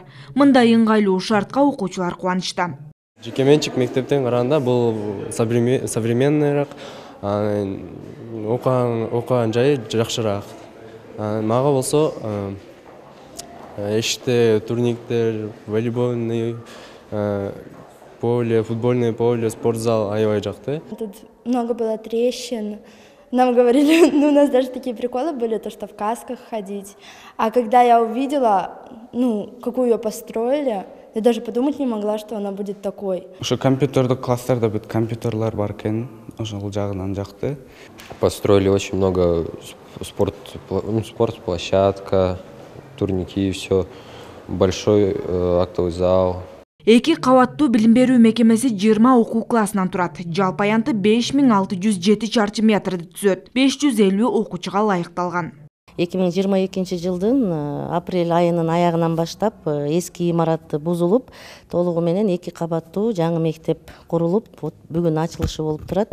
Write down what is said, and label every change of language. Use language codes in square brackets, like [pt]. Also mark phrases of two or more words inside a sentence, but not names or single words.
[ky] Мындай ыңгайлуу шартка окуучулар кубанычта. Жекеменчик мектептен караганда бул современныйраак, окуган жайы жакшыраак. Мага болсо эшикте турниктер, [ru] волейбольный поле, футбольное поле, спортзал [ky] аябай жакты. [ru] Тут много было трещин. Нам говорили, у нас даже такие приколы были, то что в касках ходить. А когда я увидела, какую ее построили, я даже подумать не могла, что она будет такой. [ky] Ошо компьютердик класстарда бүт компьютерлар бар экен, ошол жагынан жакты. [ru] Построили очень много спортплощадка, турники, все, большой актовый зал. [ky] Эки кабаттуу билим берүү мекемеси 20 окуу классынан турат. Жалпы аянты 5607 чарчы метрди түзөт. 550 окуучуга ылайыкталган. 2022 жылдын апрель айынын аягынан баштап эски имарат бузулуп, толугу менен 2 кабаттуу жаңы мектеп курулуп, бүгүн ачылышы болуп турат.